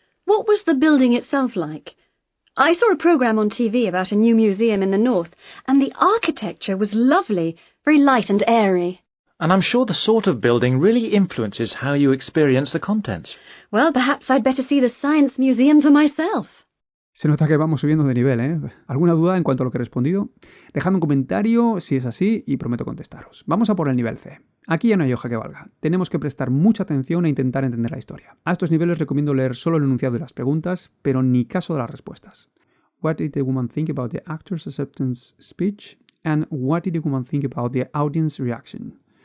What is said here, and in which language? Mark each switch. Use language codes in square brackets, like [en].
[en] What was the building itself like? I saw a programme on TV about a new museum in the north, and the architecture was lovely, very light and airy. And I'm sure the sort of building really influences how you experience the contents. Well, perhaps I'd better see the Science Museum for myself. [es] Se nota que vamos subiendo de nivel, ¿eh? ¿Alguna duda en cuanto a lo que he respondido? Dejadme un comentario si es así y prometo contestaros. Vamos a por el nivel C. Aquí ya no hay hoja que valga. Tenemos que prestar mucha atención e intentar entender la historia. A estos niveles recomiendo leer solo el enunciado de las preguntas, pero ni caso de las respuestas. [en] What did the woman think about the actor's acceptance speech? And what did the woman think about the audience reaction?